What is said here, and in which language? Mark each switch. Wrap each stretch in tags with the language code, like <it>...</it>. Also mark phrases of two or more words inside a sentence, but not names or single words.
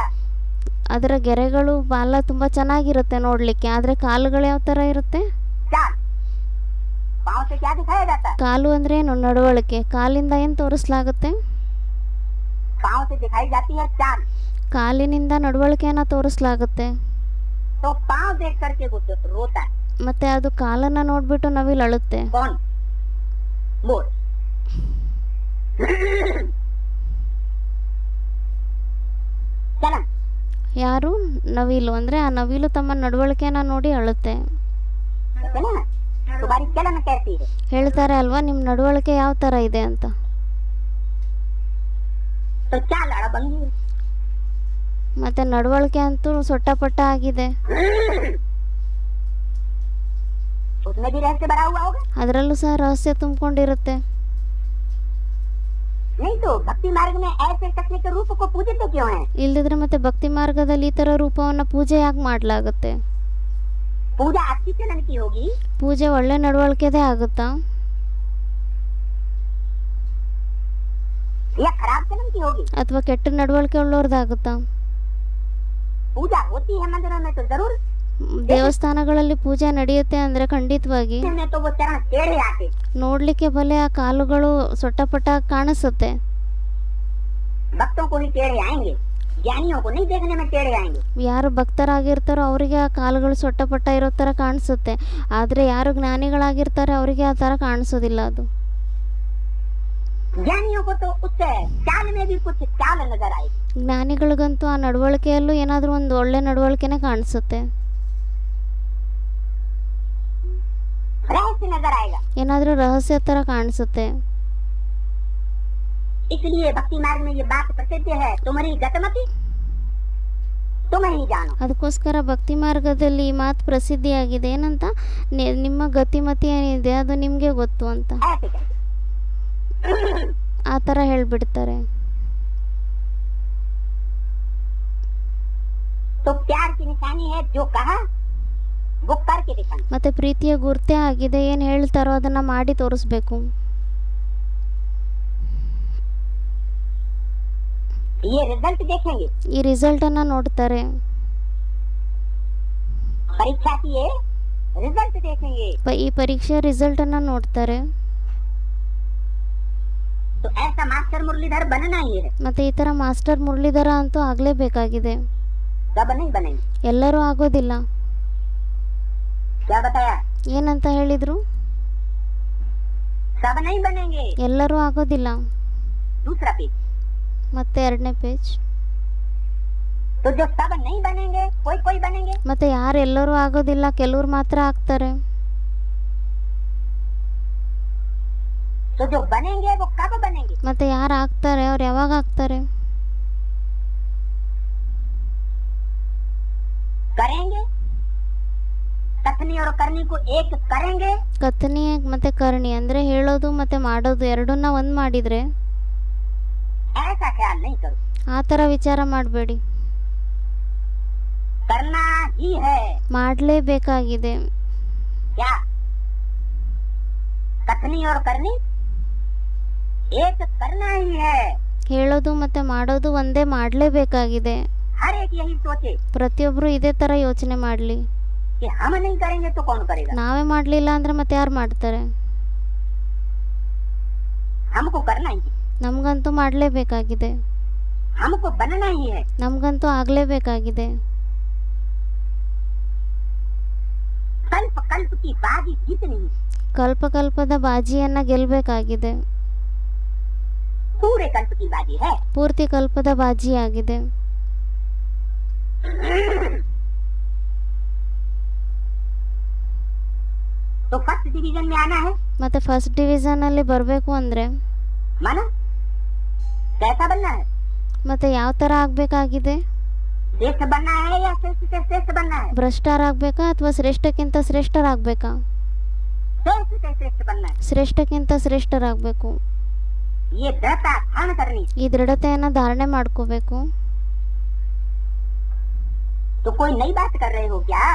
<kn>ಅದರ ಗೆರೆಗಳು ಬಾಲ ತುಂಬಾ ಚೆನ್ನಾಗಿರುತ್ತೆ ನೋಡ್ಲಿಕ್ಕೆ, ಆದ್ರೆ ಕಾಲುಗಳು ಯಾವ ತರ ಇರುತ್ತೆ?</kn> <hi>चाल। पांव से क्या दिखाया जाता है?</hi> <kn>ಕಾಲು ಅಂದ್ರೆ ಏನು? ನಡವಳಿಕೆ. ಕಾಲಿಂದ ಏನ್ ತೋರಿಸಲಾಗುತ್ತೆ?</kn> <hi>पांव से दिखाई जाती है चाल।</hi> <kn>ಕಾಲಿನಿಂದ ನಡವಳಿಕೆಯನ್ನ ತೋರಿಸಲಾಗುತ್ತೆ.</kn> <hi>तो पांव देख करके वो रोता है।</hi> <kn>ಮತ್ತೆ ಅದು ಕಾಲನ್ನ ನೋಡ್ಬಿಟ್ಟು ನವಿಲ್ ಅಳುತ್ತೆ.</kn> <hi>कौन? मोर। चलन</hi> <kn>ಯಾರು? ನವಿಲು. ಅಂದ್ರೆ ಆ ನವಿಲು ತಮ್ಮ ನಡವಳಿಕೆಯನ್ನ ನೋಡಿ ಅಳುತ್ತೆ.</kn> <hi>है ना? तुम्हारी चलन कैसी है?</hi> <kn>ಹೇಳ್ತಾರೆ ಅಲ್ವಾ ನಿಮ್ ನಡವಳಿಕೆ ಯಾವ ತರ ಇದೆ ಅಂತ.</kn> <hi>तो चाल अड़बंगी है।</hi> <kn>ಮತ್ತೆ ನಡವಳಿಕೆ ಅಂತೂ ಸೊಟ್ಟಪಟ್ಟ ಆಗಿದೆ.</kn> <hi>उसमें भी रहस्य भरा हुआ होगा।</hi> <kn>ಅದರಲ್ಲೂ ಸಹ ರಹಸ್ಯ ತುಂಬಿಕೊಂಡಿರುತ್ತೆ.</kn> <hi>नहीं तो भक्ति मार्ग में ऐसे कृष्ण के रूप को पूजते क्यों हैं?</hi> <kn>ಇಲ್ದಿದ್ರೆ ಮತ್ತೆ ಭಕ್ತಿ ಮಾರ್ಗದಲ್ಲಿ ಈ ತರ ರೂಪವನ್ನ ಪೂಜೆ ಯಾಕೆ ಮಾಡ್ಲಾಗುತ್ತೆ?</kn> <hi>पूजा अच्छी चलन की होगी</hi> <kn>ಪೂಜೆ ಒಳ್ಳೆ ನಡವಳಿಕೆದೇ ಆಗುತ್ತಾ</kn> <hi>या खराब चलन की होगी?</hi> <kn>ಅಥವಾ ಕೆಟ್ಟ ನಡವಳಿಕೆ ಉಳ್ಳೋರ್ದಾಗುತ್ತಾ</kn> <hi>पूजा होती है मंदिरों में तो जरूर,</hi> <kn>ದೇವಸ್ಥಾನಗಳಲ್ಲಿ ಪೂಜೆ ನಡೆಯುತ್ತೆ ಅಂದ್ರೆ ಖಂಡಿತವಾಗಿ</kn> <hi>में तो वो चरण टेढ़े आते,</hi> <kn>ನೋಡ್ಲಿಕ್ಕೆ ಬಲೆ ಆ ಕಾಲುಗಳು ಸೊಟ್ಟಪಟ್ಟ ಕಾಣಿಸುತ್ತೆ.</kn> <hi>भक्तों को ही टेढ़े आएंगे, ज्ञानियों को नहीं देखने में टेढ़े आएंगे।</hi> <kn>ಯಾರು ಭಕ್ತರಾಗಿರ್ತಾರೋ ಅವರಿಗೆ ಆ ಕಾಲುಗಳು ಸೊಟ್ಟಪಟ್ಟ ಇರೋ ಥರ ಕಾಣಿಸುತ್ತೆ, ಆದರೆ ಯಾರು ಜ್ಞಾನಿಗಳಾಗಿರ್ತಾರೆ ಅವರಿಗೆ ಆ ಥರ ಕಾಣಿಸೋದಿಲ್ಲ. ಅದು</kn> <hi>ज्ञानियों को तो उस चाल में भी कुछ चाल नजर आएगी,</hi> <kn>ಜ್ಞಾನಿಗಳಿಗಂತೂ ಆ ನಡವಳಿಕೆಯಲ್ಲೂ ಏನಾದರೂ ಒಂದು ಒಳ್ಳೆ ನಡವಳಿಕೆನೇ ಕಾಣಿಸುತ್ತೆ,</kn> <hi>रहस्य नजर आएगा।</hi> <kn>ಏನಾದರೂ ರಹಸ್ಯ ಥರ ಕಾಣಿಸುತ್ತೆ.</kn> <hi>इसलिए भक्ति मार्ग में ये बात प्रसिद्ध है, तुम्हारी गतमति तुम ही जानो।</hi> <kn>ಅದಕ್ಕೋಸ್ಕರ ಭಕ್ತಿ ಮಾರ್ಗದಲ್ಲಿ ಈ ಮಾತು ಪ್ರಸಿದ್ಧಿಯಾಗಿದೆ, ಏನಂತ, ನಿಮ್ಮ ಗತಿಮತಿ ಏನಿದೆ ಅದು ನಿಮಗೆ ಗೊತ್ತು ಅಂತ</kn> <hi>ऐसे कहते।</hi> <kn>ಆ ಥರ ಹೇಳ್ಬಿಡ್ತಾರೆ.</kn> <hi>तो प्यार की निशानी है जो कहा वो करके दिखाना।</hi> <kn>ಮತ್ತೆ ಪ್ರೀತಿಯ ಗುರ್ತೇ ಆಗಿದೆ, ಏನು ಹೇಳ್ತಾರೋ ಅದನ್ನ ಮಾಡಿ ತೋರಿಸ್ಬೇಕು.</kn> <hi>ये रिजल्ट देखेंगे,</hi> <kn>ಈ ರಿಸಲ್ಟ್ ಅನ್ನ ನೋಡ್ತಾರೆ.</kn> <hi>परीक्षा की ये रिजल्ट देखेंगे।</hi> <kn>ಈ ಪರೀಕ್ಷೆ ರಿಸಲ್ಟ್ ಅನ್ನ ನೋಡ್ತಾರೆ.</kn> <hi>तो ऐसा मास्टर मुरलीधर बनना ही है,</hi> <kn>ಮತ್ತೆ ಈ ಥರ ಮಾಸ್ಟರ್ ಮುರಳೀಧರ ಅಂತೂ ಆಗಲೇಬೇಕಾಗಿದೆ.</kn> <hi>सब नहीं बनेंगे।</hi> <kn>ಎಲ್ಲರೂ ಆಗೋದಿಲ್ಲ.</kn> <hi>क्या बताया?</hi> <kn>ಏನಂತ ಹೇಳಿದ್ರು?</kn> <hi>सब नहीं बनेंगे।</hi> <kn>ಎಲ್ಲರೂ ಆಗೋದಿಲ್ಲ.</kn> <hi>दूसरा पेज।</hi> <kn>ಮತ್ತೆ ಎರಡನೇ ಪೇಜ್.</kn> <hi>तो जो सब नहीं बनेंगे कोई कोई बनेंगे,</hi> <kn>ಮತ್ತೆ ಯಾರು ಎಲ್ಲರೂ ಆಗೋದಿಲ್ಲ, ಕೆಲವ್ರು ಮಾತ್ರ ಆಗ್ತಾರೆ.</kn> <hi>तो जो बनेंगे वो कब बनेंगे?</hi> <kn>ಮತ್ತೆ ಯಾರು ಆಗ್ತಾರೆ ಅವ್ರು ಯಾವಾಗ ಆಗ್ತಾರೆ?</kn> <hi>करेंगे, कथनी और करनी को एक करेंगे।</hi> <kn>ಕಥನಿ ಮತ್ತೆ ಕರ್ಣಿ ಅಂದ್ರೆ ಹೇಳೋದು ಮತ್ತೆ ಮಾಡೋದು ಎರಡನ್ನ ಒಂದ್ ಮಾಡಿದ್ರೆ,</kn> <hi>ऐसा ख्याल नहीं करो,</hi> <kn>ಆ ಥರ ವಿಚಾರ ಮಾಡಬೇಡಿ.</kn> <hi>करना ही है।</hi> <kn>ಮಾಡಲೇಬೇಕಾಗಿದೆ.</kn> <hi>क्या? कथनी और करनी एक करना ही है।</hi> <kn>ಹೇಳೋದು ಮತ್ತೆ ಮಾಡೋದು ಒಂದೇ ಮಾಡಲೇಬೇಕಾಗಿದೆ.</kn> <hi>हर एक यही सोचे</hi> <kn>ಪ್ರತಿಯೊಬ್ರು ಇದೇ ತರ ಯೋಚನೆ ಮಾಡಲಿ.</kn> <hi>कि हम नहीं करेंगे तो कौन करेगा?</hi> <kn>ನಾವೇ ಮಾಡಲಿಲ್ಲ ಅಂದ್ರೆ ಮತ್ತೆ ಯಾರು ಮಾಡ್ತಾರೆ?</kn> <hi>हमको करना ही है,</hi> <kn>ನಮಗಂತೂ ಮಾಡಲೇಬೇಕಾಗಿದೆ,</kn> <hi>हमको बनना ही है।</hi> <kn>ನಮಗಂತೂ ಆಗಲೇಬೇಕಾಗಿದೆ.</kn> <hi>कल्प कल्प की बाजी जीतनी है,</hi> <kn>ಕಲ್ಪಕಲ್ಪದ ಬಾಜಿಯನ್ನ ಗೆಲ್ಲಬೇಕಾಗಿದೆ.</kn> <hi>पूरे कल्प की बाजी है।</hi> <kn>ಪೂರ್ತಿ ಕಲ್ಪದ ಬಾಜಿಯಾಗಿದೆ.</kn> <hi>तो</hi> <en>first division</en> <hi>में आना है,</hi> <kn>ಮತ್ತೆ</kn> <en>first division</en> <kn>ಅಲ್ಲಿ ಬರಬೇಕು ಅಂದ್ರೆ</kn> <hi>माना कैसा बनना है?</hi> <kn>ಮತ್ತೆ ಯಾವ ತರ ಆಗ್ಬೇಕಾಗಿದೆ?</kn> <hi>श्रेष्ठ बनना है या श्रेष्ठ से श्रेष्ठ बनना है?</hi> <kn>ಭ್ರಷ್ಟರಾಗಬೇಕಾ ಅಥವಾ ಶ್ರೇಷ್ಠಕ್ಕಿಂತ ಶ್ರೇಷ್ಠರಾಗಬೇಕಾ?</kn> <hi>श्रेष्ठ से श्रेष्ठ बनना है।</hi> <kn>ಶ್ರೇಷ್ಠಕ್ಕಿಂತ ಶ್ರೇಷ್ಠರಾಗಬೇಕು.</kn> <hi>ये दृढ़ता धारण करनी।</hi> <kn>ಈ ದೃಢತೆಯನ್ನ ಧಾರಣೆ ಮಾಡ್ಕೋಬೇಕು.</kn> <hi>तो कोई नई बात कर रहे हो क्या?</hi>